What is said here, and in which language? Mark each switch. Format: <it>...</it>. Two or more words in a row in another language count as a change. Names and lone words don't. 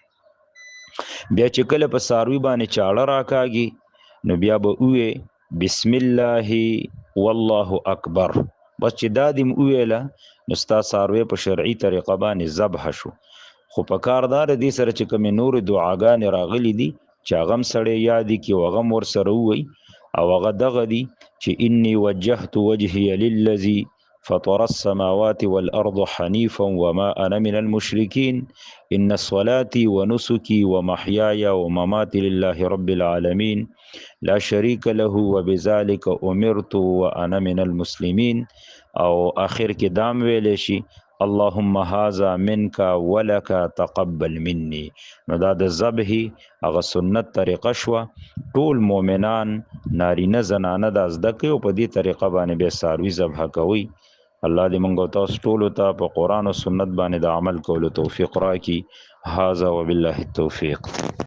<ps>بیا چې کله په ساروی باندې چاړه راکاږي نو بیا به وې</ps> <ar>بسم الله والله اکبر،</ar> <ps>بس چې دا دیم ویله نو ستا ساروی په شرعي طریقه باندې ذبح شو. خو په کاردار دې سره چې کوم نور دعاګانې راغلي دي چې هغه هم سړی یادي کې هغه هم ورسره ووایي او هغه دغه دي چې</ps> <ar>انی وجهت وجهي للذي فطر السماوات والأرض حنيفا وما أنا من المشركين إن صلاتي ونسكي ومحياي ومماتي لله رب العالمين لا شريك له وبذلك أمرت وأنا من المسلمين</ar> <ps>او آخر کې دام ویلې شي</ps> <ar>اللهم هذا منك ولك تقبل مني.</ar> <ps>نو دا د ذبح هغه سنت طریقه شوه. ټول مؤمنان نارینه زنانه دا زده کوي او په دې طریقه باندې به څاروي ذبح کوي. الله دې موږ تاسو ټولو ته په قرآن او سنت باندې د عمل کولو توفیق راکړي.</ps> <ar>هذا وبالله التوفیق.</ar>